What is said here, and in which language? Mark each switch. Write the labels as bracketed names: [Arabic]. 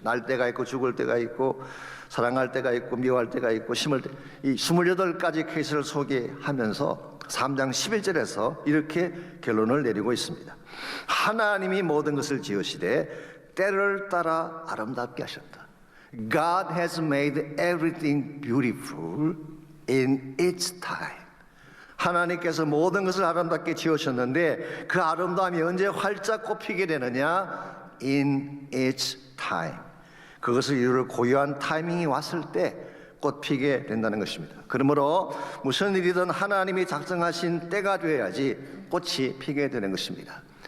[Korean] 날 때가 있고 죽을 때가 있고 사랑할 때가 있고 미워할 때가 있고 심을 때, 이 28가지 케이스를 소개하면서 3장 11절에서 이렇게 결론을 내리고 있습니다. 하나님이 모든 것을 지으시되 때를 따라 아름답게 하셨다. [English] God has made everything beautiful in its time. [Korean] 하나님께서 모든 것을 아름답게 지으셨는데 그 아름다움이 언제 활짝 꽃피게 되느냐? [English] In its time. [Korean] 그것을 이룰 고유한 타이밍이 왔을 때 꽃피게 된다는 것입니다. 그러므로 무슨 일이든 하나님이 작정하신 때가 되어야지 꽃이 피게 되는 것입니다.